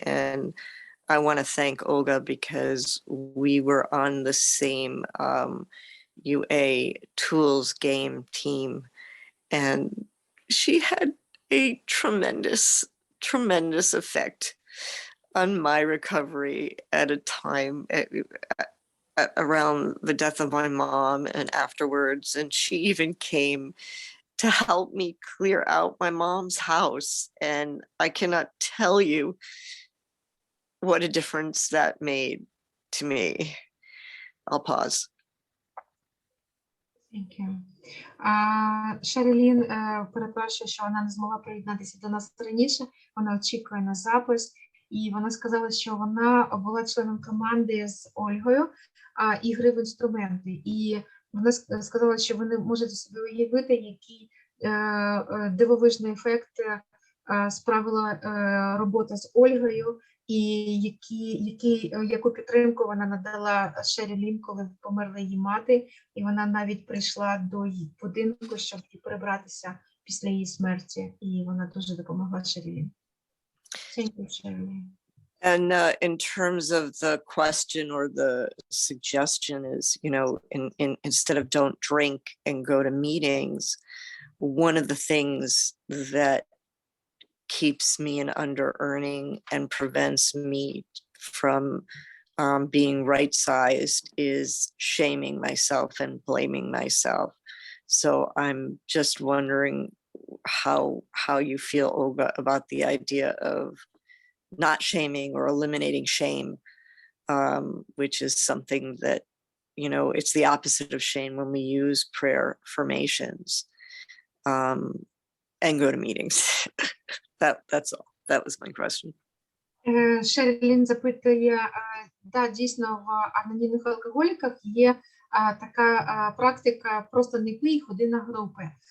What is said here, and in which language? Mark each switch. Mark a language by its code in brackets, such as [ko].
[en] And I want to thank Olga because we were on the same UA tools game team, and she had a tremendous effect on my recovery at a time around the death of my mom and afterwards. And she even came to help me clear out my mom's house. And I cannot tell you what a difference that made to me. I'll pause. Thank you. [uk] Шерілін перепрошую, що вона не змогла приєднатися до нас раніше. Вона очікує на запис. І вона сказала, що вона була членом команди з Ольгою ігри в інструменти. І вона сказала, що ви не можете собі уявити, який дивовижний ефект справила робота з Ольгою, і яку підтримку вона надала Шерілін, коли померла її мати. І вона навіть прийшла до її будинку, щоб прибратися після її смерті. І вона дуже допомогла Шерілін. [en] Thank you, Sherilyn. And in terms of the question or the suggestion is, instead of don't drink and go to meetings, one of the things that keeps me in under earning and prevents me from being right-sized is shaming myself and blaming myself. So I'm just wondering how you feel, Olga, about the idea of not shaming or eliminating shame, which is something that, you know, it's the opposite of shame when we use prayer formations and go to meetings. That's all. That was my question. [uk] Шерлін запитує, да, дійсно, в анонімних алкоголіках є така практика просто не пий, ходи на групи.